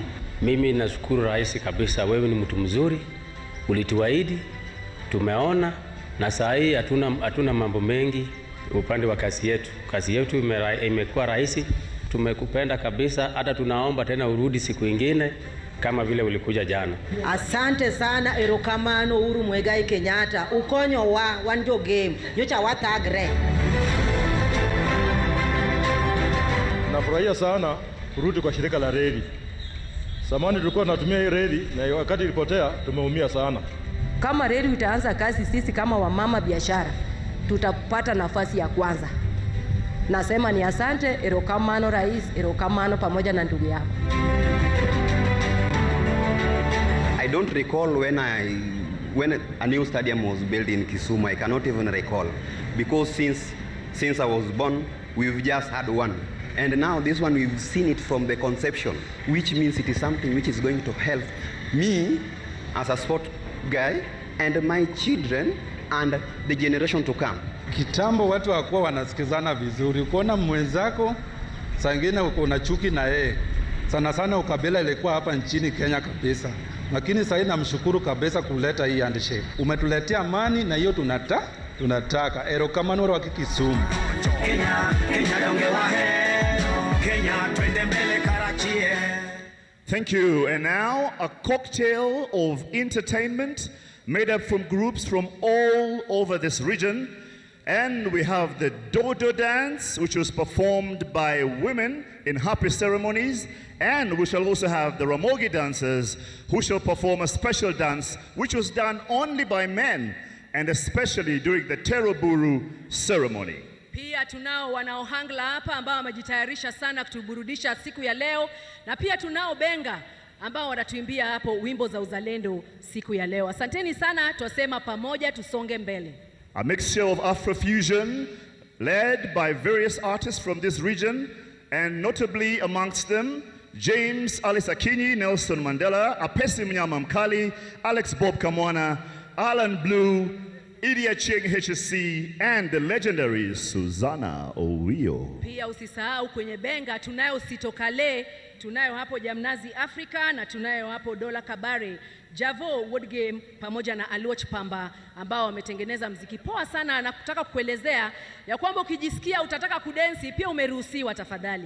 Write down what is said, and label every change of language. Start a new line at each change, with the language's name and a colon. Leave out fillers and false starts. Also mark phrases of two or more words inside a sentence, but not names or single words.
Swahili: Mimi nashukuru rais kabisa, wewe ni mtu mzuri, ulituahidi, tumeona, na saa hii hatuna mambo mengi upande wa kazi yetu. Kazi yetu imekuwa rahisi, tumekupenda kabisa, hata tunaomba tena urudi siku ingine kama vile ulikuja jana. Asante sana,
Luo (Kenya and Tanzania): erokamano Uhuru Muigai Kenyatta, ukonyo wa wanjo game, nyocha watagre.
Swahili: Nafurahia sana kurudi kwa shirika la reli. Zamani tulikuwa tunatumia hii reli na wakati ilipotea tumeumia sana. Kama reli itaanza kazi, sisi kama wamama biashara tutapata nafasi ya kwanza. Nasema ni asante,
Luo (Kenya and Tanzania): erokamano rais, erokamano
Swahili: pamoja na ndugu yako.
English: I don't recall when a new stadium was built in Kisumu. I cannot even recall, because since I was born, we've just had one. And now this one, we've seen it from the conception, which means it is something which is going to help me as a sport guy and my children and the generation to come.
Swahili: Kitambo watu hawakuwa wanasikizana vizuri. Ukiona mwenzako, saa ingine una chuki na yeye. Sana sana ukabila ilikuwa hapa nchini Kenya kabisa. Lakini sasa namshukuru kabisa kuleta hii handshake. Umetuletea amani na hiyo tunataka.
Luo (Kenya and Tanzania): Erokamano wa Kisumu.
English: Thank you. And now a cocktail of entertainment made up from groups from all over this region. And we have the Dodo dance, which was performed by women in happy ceremonies. And we shall also have the Ramogi dancers, who shall perform a special dance, which was done only by men, and especially during the Teroburu ceremony.
Swahili: Pia tunao wanaohangla hapa ambao wamejitayarisha sana kutuburudisha siku ya leo, na pia tunao benga ambao watatuimbia hapo wimbo za uzalendo siku ya leo. Asanteni sana, twasema pamoja tusonge mbele.
English: A mixture of Afrofusion led by various artists from this region, and notably amongst them James Alice Akinyi, Nelson Mandela, Apesi Mnyama Mkali, Alex Bob Kamwana, Alan Blue, Idia Ching HSC, and the legendary Susanna Owio.
Swahili: Pia usisahau kwenye benga tunayo Sito Kale, tunayo hapo Jamnazi Africa, na tunayo hapo Dola Kabare, Javo Wood Game pamoja na Aluoch Pamba, ambao wametengeneza mziki poa sana, na kutaka kuelezea ya kwamba ukijisikia utataka kudensi pia umeruhusiwa tafadhali.